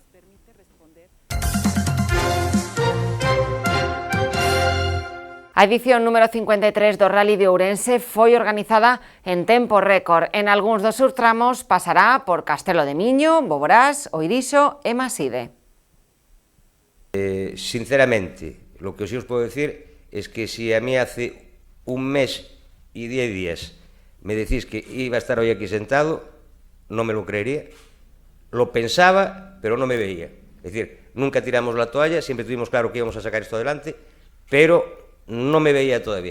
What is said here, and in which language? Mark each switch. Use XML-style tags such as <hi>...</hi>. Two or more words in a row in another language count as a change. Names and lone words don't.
<gl>A edición número 53 do Rally de Ourense foi organizada en tempo récord. En algúns dos seus tramos pasará por Castelo de Miño, Boborás, Oirixo e Maside.</gl> <es>Sinceramente, Lo que sí os puedo decir es que si a mí hace un mes y 10 días me decís que iba a estar hoy aquí sentado, no me lo creería. Lo pensaba, pero no me veía. Es decir, nunca tiramos la toalla, siempre tuvimos claro que íbamos a sacar esto adelante, pero no me veía todavía.</es>